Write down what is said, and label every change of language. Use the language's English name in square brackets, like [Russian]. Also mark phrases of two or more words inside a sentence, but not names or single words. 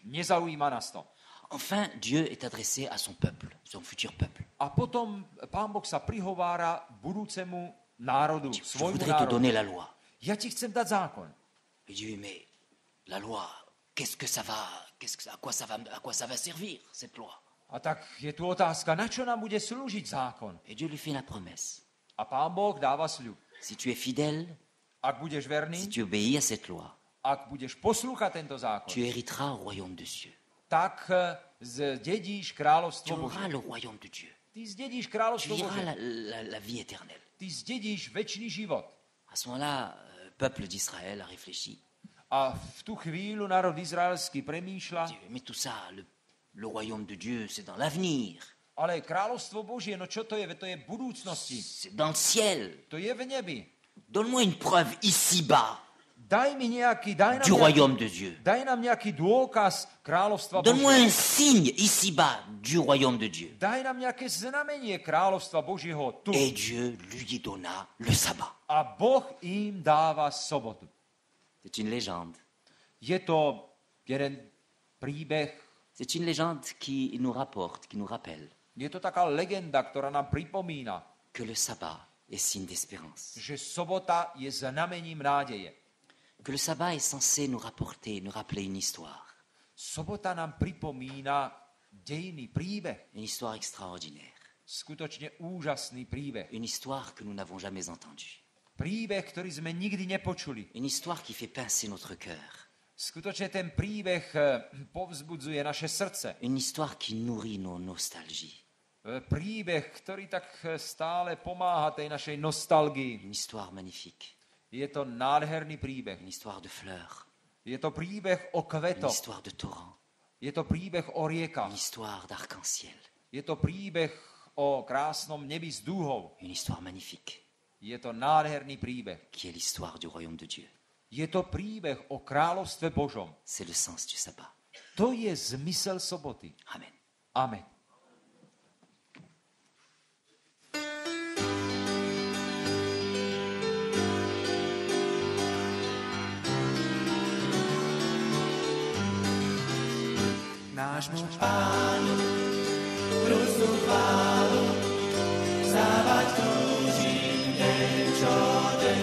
[Slovak] Nezaujíma nás to. [French] Enfin, Dieu est adressé à son peuple, son futur peuple. [Slovak] A potom Pán Boh sa prihovára budúcemu národu, [French] Je [Slovak] svojmu [French] voudrais te [Slovak] národu. [French] donner la loi. [Slovak] Ja ti chcem dať zákon. [French] Il dit, oui, mais la loi, à quoi ça va servir, cette loi? [Slovak] A tak je tu otázka, na čo nám bude slúžiť zákon? [French] Et Dieu lui fait la promesse. [Slovak] A Pán Boh dáva sľub. [French] Si tu es fidèle, [Slovak] Ak budeš verný, [French] si tu obéis à cette loi, [Slovak] ak budeš poslúchať tento zákon, [French] tu hériteras au royaume de Dieu. [Slovak] tak zdedíš [French] Tu [Slovak] kráľovstvo Božie. [French] auras le royaume de Dieu. [Slovak] Ty zdedíš [French] Tu [Slovak] kráľovstvo [French] vivras [Slovak] Božie. [French] la vie éternelle. [Slovak] Ty zdedíš večný život. [French] À ce moment-là, le peuple d'Israël a réfléchi. [Slovak] A v tú chvíľu národ izraelský premýšľa, [French] Il dit, mais tout ça, le royaume de Dieu, c'est dans l'avenir. [Slovak] ale kráľovstvo Božie, no čo to je? Veď to je v budúcnosti. [French] C'est dans le ciel. [Slovak] To je v nebi. [French] Donne-moi une preuve ici-bas [Slovak] Daj [French] du royaume de Dieu. [Slovak] nám nejaký dôkaz kráľovstva [French] Donne-moi [Slovak] Božieho. [French] un signe ici-bas du royaume de Dieu. [Slovak] Daj nám nejaké znamenie kráľovstva Božieho tu. [French] Et Dieu lui donna le sabbat. [Slovak] A Boh im dáva sobotu. [French] C'est une légende. [Slovak] Je to jeden príbeh, [French] c'est une légende qui nous rapporte, qui nous rappelle [Slovak] je to taká legenda, ktorá nám pripomína, [French] que le sabbat est signe d'espérance. [Slovak] že sobota je znamením nádeje. [French] Que le sabbat est censé nous rapporter, nous rappeler une histoire. [Slovak] Sobota nám pripomína dejný príbeh, [French] Une histoire extraordinaire. [Slovak] skutočne úžasný príbeh. [French] Une histoire que nous n'avons jamais entendue. [Slovak] Príbeh, ktorý sme nikdy nepočuli. [French] Une histoire qui fait pincer notre cœur. [Slovak] Skutočne ten príbeh povzbudzuje naše srdce. [French] Une histoire qui nourrit nos nostalgies. [Slovak] Príbeh, ktorý tak stále pomáha tej našej nostalgii. [French] Une histoire magnifique. [Slovak] Je to nádherný príbeh. [French] Une histoire de fleurs. [Slovak] Je to príbeh o [French] Une [Slovak] kvetoch. [French] histoire de torrents. [Slovak] Je to príbeh o riekach. [French] Une histoire d'arc-en-ciel. [Slovak] Je to príbeh o krásnom nebi s dúhou. [French] Une histoire magnifique [Slovak] Je to nádherný príbeh. [French] qui est l'histoire du royaume de Dieu. [Slovak] Je to príbeh o kráľovstve Božom. [French] C'est le sens du sabbat. [Slovak] To je zmysel soboty. [French] Amen. [Slovak] Amen. Nášmu Pánu vrúcnú chválu, vzdávať túžim deň čo deň.